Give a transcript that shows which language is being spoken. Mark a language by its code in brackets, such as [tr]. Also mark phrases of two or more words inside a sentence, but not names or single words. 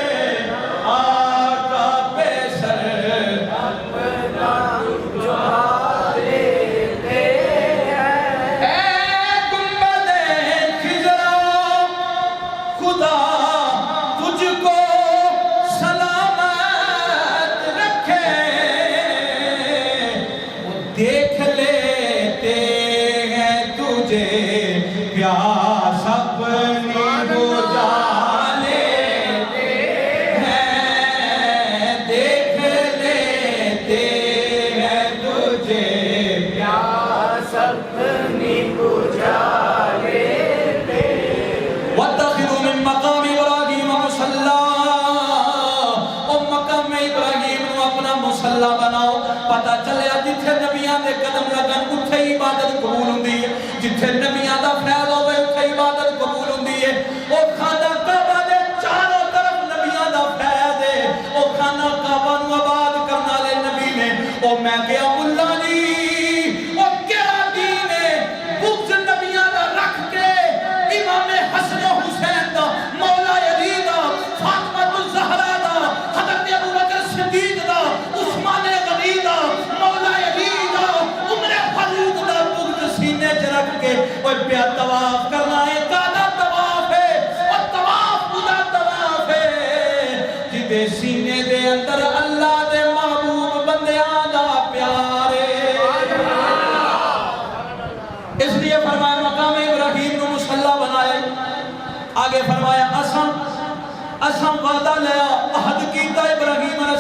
[ur] آقا پہ سر اپنا جھکا لیتے ہیں اے گنبد خضرا خدا تجھ کو سلامت رکھے وہ دیکھ لیتے ہیں تجھے پیاس اپنی بجھا لیتے ہیں دیکھ لیتے ہیں تجھے پیاس اپنی بجھا لیتے [ar] وَاتَّخِذُوا مِن مَقَامِ إِبْرَاهِيمَ مُصَلًّى [pa] او مقام ابراہیم نو اپنا مصلی بناؤ پتہ چلیا جتھے نبیاں دے قدم لگن اتھے عبادت قبول ہوندی ہے جتھے نبیاں دا فیض ہوئے اتھے عبادت قبول ہوندی ہے او خانہ کعبہ دے چاروں طرف نبیاں دا فیض ہے او خانہ کعبہ نو آباد کرنا لے نبی نے او میں گیا اللہ جی او کیا دین ہے بغض نبیاں دا رکھ کے امام حسن و حسین دا مولا علی دا فاطمہ الزہرا دا حضرت ابو بکر صدیق دا عثمان غنی دا مولا علی دا عمر فاروق دا بغض سینے چ رکھ کے اوے پیا طواف کرنا ہے کادا طواف ہے اور طواف خدا طواف ہے جدے سینے دے اندر اللہ دے محبوب بندیاں دا پیار ہے اس لیے فرمایا مقام ابراہیم نو مصلی بنایا آگے فرمایا اساں وعدہ لیا عہد کیتا ابراہیم علیہ